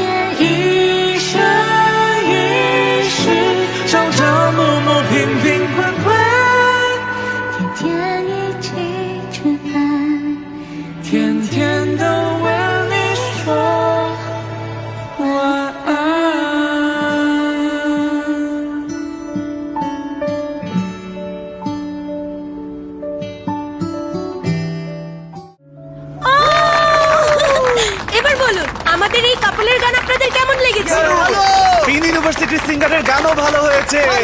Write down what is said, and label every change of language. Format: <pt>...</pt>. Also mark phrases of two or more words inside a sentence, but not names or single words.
<zh>一生一世，朝朝暮暮，平平宽宽，天天一起吃饭，天天都为你说晚安。</zh> <bn>এবার বলুন আমাদের এই কাপলের গান আপনাদের কেমন লেগেছে? তিন ইউনিভার্সিটির সিঙ্গারের গানও ভালো হয়েছে।</bn>